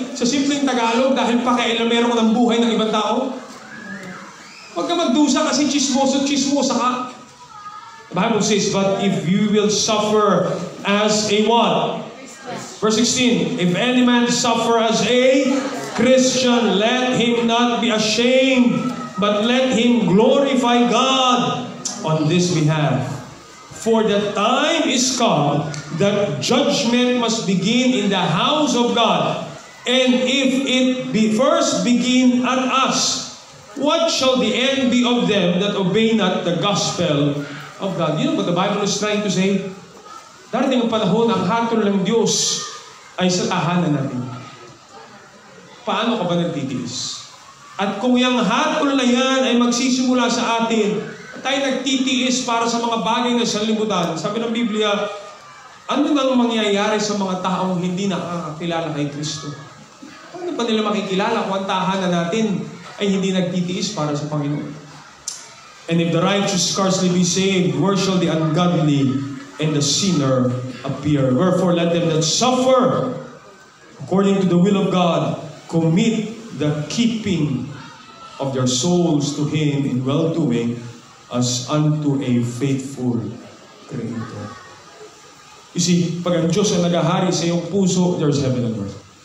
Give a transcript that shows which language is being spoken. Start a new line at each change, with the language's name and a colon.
Filipino: Sa simpleng Tagalog, dahil pakailamero ka ng buhay ng ibang tao? Huwag ka magdusa kasi chismosa ka.
English: The Bible says, but if you will suffer as a what? Verse 16, if any man suffer as a Christian, let him not be ashamed, but let him glorify God on this behalf. For the time is come that judgment must begin in the house of God. And if it be first begin at us, what shall the end be of them that obey not the gospel of God? You know what the Bible is trying to say?
Filipino: Darating ang panahon, ang hatol ng Diyos ay sa tahanan natin. Paano ka ba nagtitiis? At kung yung hatol na yan ay magsisimula sa atin, tayo nagtitiis para sa mga bagay na sanlibutan. Sabi ng Biblia, ano nang mangyayari sa mga taong hindi nakakakilala kay Kristo? Paano pa nila makikilala kung ang tahanan natin ay hindi nagtitiis para sa Panginoon?
English: And if the righteous scarcely be saved, where shall the ungodly and the sinner appear? Wherefore let them that suffer according to the will of God commit the keeping of their souls to Him in well-doing as unto a faithful Creator. You see,
Filipino: pag ang Diyos ang naghahari sa iyong puso,
English: there's heaven and earth.